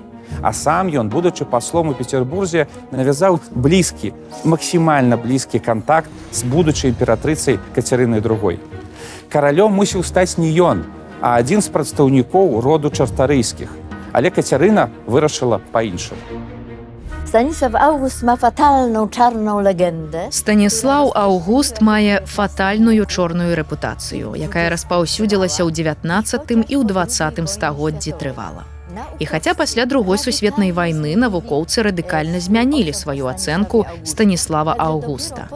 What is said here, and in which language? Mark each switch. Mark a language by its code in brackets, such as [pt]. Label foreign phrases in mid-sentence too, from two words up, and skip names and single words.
[be] А сам ён, будучы паслом у Петербурзе, навязаў блізкі, максімальна блізкі кантакт з будучай імператрыцай Кацярынай II. Каралём мусіў стаць не ён, а адзін з прадстаўнікоў роду чартарыйскіх. Але Кацярына вырашыла па-іншаму. [pl] Stanisław August ma fatalną, czarną legendę. [be] Станіслаў Аўгуст мае фатальную чорную рэпутацыю, якая распаўсюдзілася ў 19 і ў 20 стагоддзі трывала. І хаця пасля Другой сусветнай вайны навукоўцы радыкальна змянілі сваю ацэнку Станіслава Аўгуста.